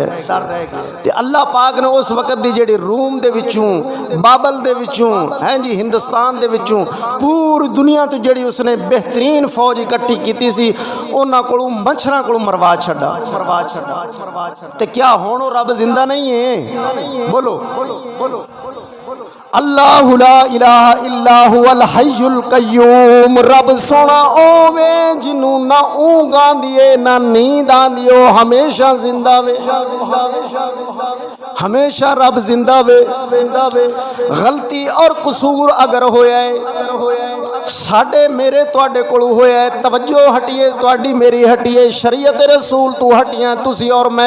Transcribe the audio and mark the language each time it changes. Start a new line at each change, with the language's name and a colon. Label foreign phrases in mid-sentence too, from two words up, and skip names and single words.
Punjabi: تے اللہ پاک نے اس وقت دی جیہڑی روم دے وچوں، بابل دے وچوں، ہیں جی ہندوستان دے وچوں پوری دنیا تو جیہڑی اسنے بہترین فوج اکٹھی کی سی، انہاں کولوں مچھراں کولوں مروا چھڈا. تے کیا ہن رب زندہ نہیں ہے?
Arabic: बोलो الله لا إله إلا هو الحي القيوم.
Punjabi: رب سوہنا اوے جینوں نہ اونگھ آندی ہے نہ نیند آندی ہے، ہمیشہ زندہ وے، ہمیشہ رب زندہ وے. غلطی اور قصور اگر ہویا ہے ساڈے میرے تہاڈے کولوں ہویا ہے، توجہ ہٹیے تہاڈی میری ہٹیے، شریعت رسول تو ہٹیاں تسی اور میں.